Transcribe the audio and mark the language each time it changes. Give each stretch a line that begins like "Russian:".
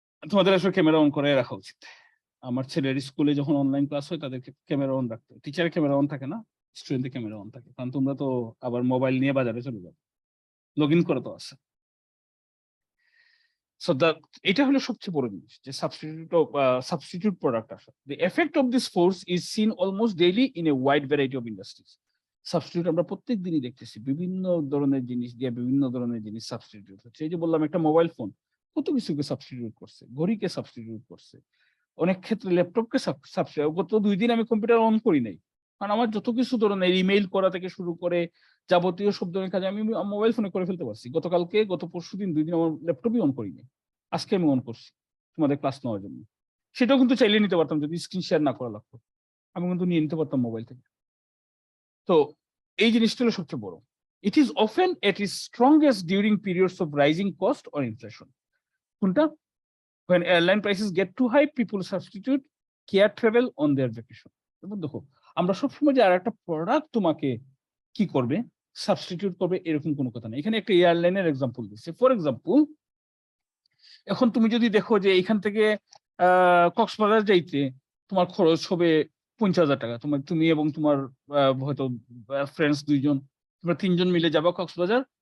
Bangla: তোমাদের আসলে camera on করে রাখা উচিত। আমার ছেলের স্কুলে যখন অনলাইন ক্লাস হয় তাদেরকে ক্যামেরা অন রাখতে, টিচারের ক্যামেরা অন থাকে না, স্টুডেন্টের ক্যামেরা অন থাকে, কারণ তোমরা তো আবার মোবাইল নিয়ে বাজারে চলে যাবে, লগ ইন করে তো আছে। সো এটা হলো সবচেয়ে বড় জিনিস যে সাবস্টিটিউট প্রোডাক্ট আসে।
English: The effect of this force is seen almost daily in a wide variety of industries.
Bangla: Substitute আমরা প্রত্যেক দিনই দেখতেছি, বিভিন্ন ধরনের জিনিস দিয়ে বিভিন্ন ধরনের জিনিস সাবস্টিটিউট হচ্ছে। এই যে বললাম একটা মোবাইল ফোন কত কিছুকে সাবস্টিটিউট করছে, ঘড়িকে সাবস্টিটিউট করছে, অনেক ক্ষেত্রে ল্যাপটপকে সাবস্টিটিউট। গত 2 দিন আমি কম্পিউটার অন করি নাই, কারণ আমার যত কিছু ধরনের ইমেইল করা থেকে শুরু করে যাবতীয় সব ধরনের কাজ আমি মোবাইল ফোনে করে ফেলতে পারছি। গত পরশু দিন 2 দিন আমার ল্যাপটপই অন করিনি, আজকে আমি অন করছি তোমাদের ক্লাস নেওয়ার জন্য। সেটাও কিন্তু চাইলে নিতে পারতাম, যদি স্ক্রিন শেয়ার না করা লাগতো, আমি কিন্তু নিয়ে নিতে পারতাম মোবাইল থেকে। তো এই জিনিসটা হলো সবচেয়ে বড়।
English: It is often at is strongest during periods of rising cost or inflation.
Bangla: কোনটা?
English: when airline prices get too high, people substitute air travel on their vacation.
Bangla: এবং দেখো আমরা সবসময় যে আর একটা প্রোডাক্ট তোমাকে কি করবে, সাবস্টিটিউট করবে, এরকম কোনো কথা নেই। এখানে একটা এয়ারলাইনের এক্সাম্পল দিচ্ছে। ফর এক্সাম্পল, এখন তুমি যদি দেখো যে এখান থেকে কক্সবাজার যাইতে তোমার খরচ হবে 50,000 টাকা, তুমি এবং তোমার হয়তো ফ্রেন্ডস 2 জন, তোমরা 3 জন মিলে যাবা কক্সবাজার।